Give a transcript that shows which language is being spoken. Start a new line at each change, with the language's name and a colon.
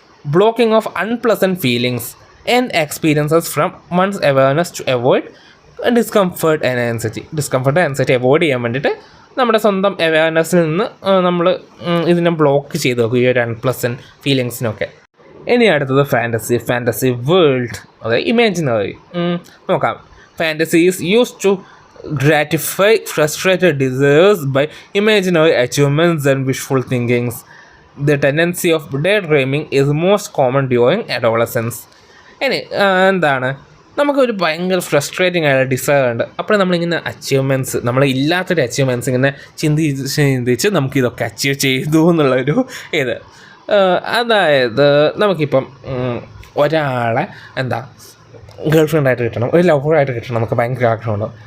English: blocking of unpleasant feelings and experiences from one's awareness to avoid discomfort and anxiety
Malayalam: avoid ചെയ്യാൻ വേണ്ടിയിട്ട് നമ്മുടെ സ്വന്തം അവെയർനെസ്സിൽ നിന്ന് നമ്മൾ ഇതിനെ ബ്ലോക്ക് ചെയ്ത് നോക്കും, ഈ ഒരു അൺപ്ലസൻറ്റ് ഫീലിങ്സിനൊക്കെ. ഇനി അടുത്തത് ഫാൻറ്റസി വേൾഡ്, അതായത് ഇമാജിനറി. നോക്കാം.
English: Fantasy is used to gratify frustrated desires by imaginary achievements and wishful thinkings. The tendency of daydreaming is most common during adolescence.
Malayalam: ഇനി എന്താണ്, നമുക്കൊരു ഭയങ്കര ഫ്രസ്ട്രേറ്റിംഗ് ആയ ഡിസയർ ഉണ്ട്. അപ്പോൾ നമ്മളിങ്ങനെ അച്ചീവ്മെൻറ്റ്സ്, നമ്മൾ ഇല്ലാത്തൊരു അച്ചീവ്മെൻറ്റ്സ് ഇങ്ങനെ ചിന്തിച്ച് നമുക്കിതൊക്കെ അച്ചീവ് ചെയ്തു എന്നുള്ളൊരു ഇത്. അതായത് നമുക്കിപ്പം ഒരാളെ ഗേൾ ഫ്രണ്ടായിട്ട് കിട്ടണം, ഒരു ലവറായിട്ട് കിട്ടണം, നമുക്ക് ഭയങ്കര ആഗ്രഹമുണ്ടാവും.